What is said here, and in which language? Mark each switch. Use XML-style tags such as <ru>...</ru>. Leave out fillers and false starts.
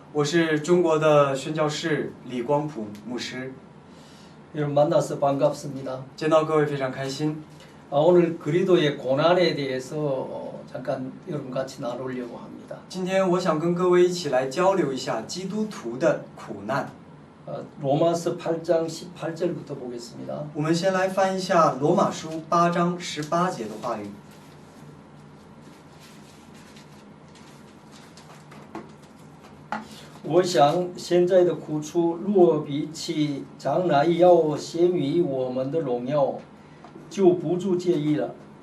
<zh>我是中国的宣教士李光普牧师。</zh> <ko>여러분 만나서 반갑습니다.</ko> <zh>见到各位非常开心。</zh> <ko>오늘 그리스도의 고난에 대해서 잠깐 여러분 같이 나누려고 합니다.</ko> <zh>今天我想跟各位一起来交流一下基督徒的苦难。</zh> <ko>로마서 8장 18절부터 보겠습니다.</ko> <zh>我们先来翻一下罗马书8章18节的话语。我想现在的苦楚若比起将来要显于我们的荣耀，就不足介意了。</zh>